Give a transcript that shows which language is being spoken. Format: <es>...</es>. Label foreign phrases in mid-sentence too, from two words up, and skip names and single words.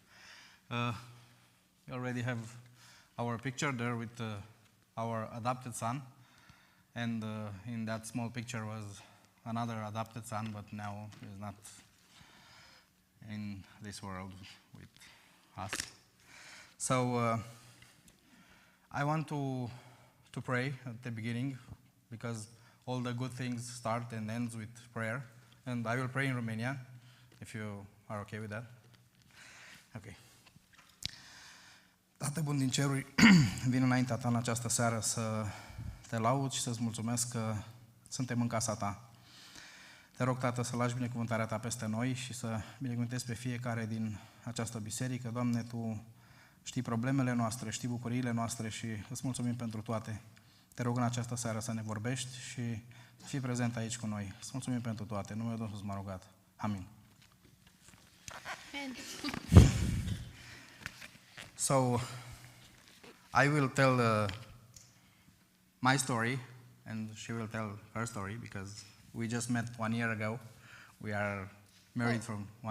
<en>We already have our picture there with our adopted son, and in that small picture was another adopted son, but now he's not in this world with us. So I want to pray at the beginning, because all the good things start and ends with prayer, and I will pray in Romania, if you are okay with that. Okay.</en> <ro>Tată bun din ceruri, vin înaintea ta în această seară să te laud și să-ți mulțumesc că suntem în casa ta. Te rog, Tată, să lași binecuvântarea ta peste noi și să binecuvântezi pe fiecare din această biserică. Doamne, Tu știi problemele noastre, știi bucuriile noastre și îți mulțumim pentru toate. Te rog în această seară să ne vorbești și să fii prezent aici cu noi. Îți mulțumim pentru toate. În numele Domnului m-a rugat. Amin.</ro> <en>Amen. So, I will tell my story, and she will tell her story, because we just met 1 year ago. We are married from 1</en>